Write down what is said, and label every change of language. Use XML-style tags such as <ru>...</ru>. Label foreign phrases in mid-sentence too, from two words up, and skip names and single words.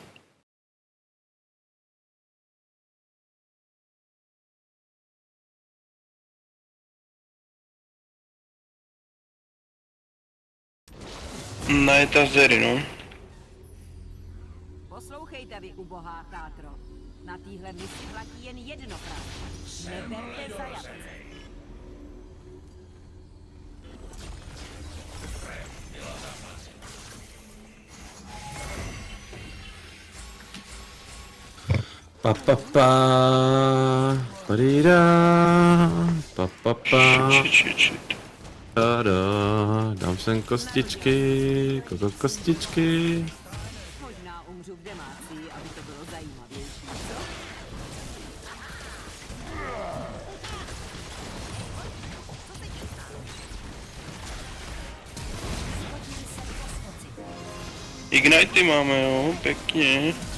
<cs>Na etazery, no. Poslouchejte vy, ubohá chátro. Na téhle misi platí jen jedno pravidlo. Neberte zajatce. Pa pa pa. Parida. Pa pa pa. Či. Tada. Dám sem kostičky. Kostičky. Možná umřu v demáci, aby to bylo zajímavější, co? Ignity máme, jo, pěkně.</cs>